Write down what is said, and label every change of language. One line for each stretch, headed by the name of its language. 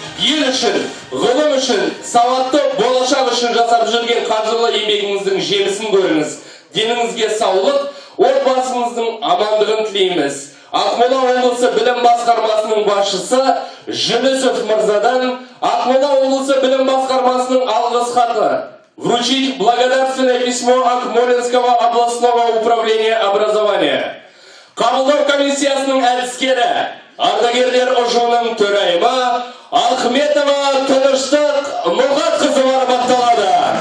Kazakh: Ел үшін, ғылым үшін, сауатты болашақ үшін жасап жүрген қажырлы еңбегіңіздің жемісін көріңіз. Деніңізге саулық, отбасыңыздың амандығын тілейміз. Ақмола облысы білім басқармасының басшысы Жүнісов мырзадан Ақмола облысы білім басқармасының алғыс хаты.
Russian: Вручить благодарственное письмо Акмолинского областного управления образования.
Kazakh: Қабылдау комиссиясының әдіскері, ардагерлер ұжымының төрайымы Ахметова Тыныштық Мұхатқызы марапатталады.